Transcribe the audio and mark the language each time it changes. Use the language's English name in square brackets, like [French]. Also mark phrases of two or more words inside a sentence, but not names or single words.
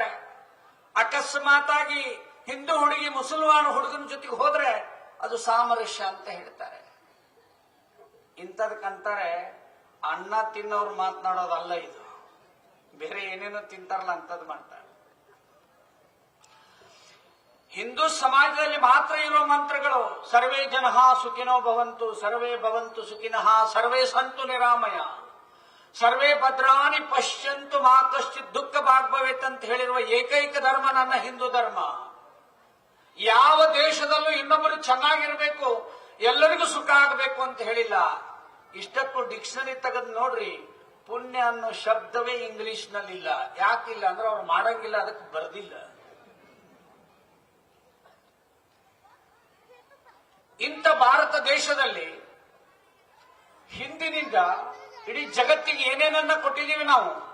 [Kannada] ಅಕಸ್ಮಾತಾಗಿ ಹಿಂದೂ ಹುಡುಗಿ ಮುಸಲ್ಮಾನ ಹುಡುಗನ ಜೊತೆಗೆ ಹೋದ್ರೆ ಅದು ಸಾಮರಸ್ಯ ಅಂತ ಹೇಳ್ತಾರೆ. ಇಂಥದಕ್ಕಂತಾರೆ ಅನ್ನ ತಿನ್ನೋರು ಮಾತನಾಡೋದಲ್ಲ ಇದು. ಬೇರೆ ಏನೇನೋ ತಿಂತಾರಲ್ಲ ಅಂತದ್ ಮಾಡ್ತಾರೆ. ಹಿಂದೂ ಸಮಾಜದಲ್ಲಿ ಮಾತ್ರ ಇರುವ ಮಂತ್ರಗಳು [Sanskrit] ಸರ್ವೇ ಜನಃ ಸುಖಿನೋ ಭವಂತು, ಸರ್ವೇ ಭವಂತು ಸುಖಿನಃ, ಸರ್ವೇ ಸಂತು ನಿರಾಮಯ, ಸರ್ವೇ ಭದ್ರಾನಿ ಪಶ್ಯಂತು ಮಾ ಕಶ್ಚಿತ್ ದುಃಖ ಭಾಗ್ಭವೇತ್ [Kannada] ಅಂತ ಹೇಳಿರುವ ಏಕೈಕ ಧರ್ಮ ನನ್ನ ಹಿಂದೂ ಧರ್ಮ. ಯಾವ ದೇಶದಲ್ಲೂ ಇನ್ನೊಬ್ಬರು ಚೆನ್ನಾಗಿರ್ಬೇಕು, ಎಲ್ಲರಿಗೂ ಸುಖ ಆಗಬೇಕು ಅಂತ ಹೇಳಿಲ್ಲ. ಇಷ್ಟಕ್ಕೂ ಡಿಕ್ಷನರಿ ತೆಗೆದು ನೋಡ್ರಿ, ಪುಣ್ಯ ಅನ್ನೋ ಶಬ್ದವೇ ಇಂಗ್ಲಿಷ್ ನಲ್ಲಿಲ್ಲ. ಯಾಕಿಲ್ಲ ಅಂದ್ರೆ ಅವ್ರು ಮಾಡಂಗಿಲ್ಲ, ಅದಕ್ಕೆ ಬರ್ದಿಲ್ಲ. ಇಂಥ ಭಾರತ ದೇಶದಲ್ಲಿ ಹಿಂದಿನಿಂದ ಇಡೀ ಜಗತ್ತಿಗೆ ಏನೇನನ್ನ ಕೊಟ್ಟಿದ್ದೀವಿ ನಾವು.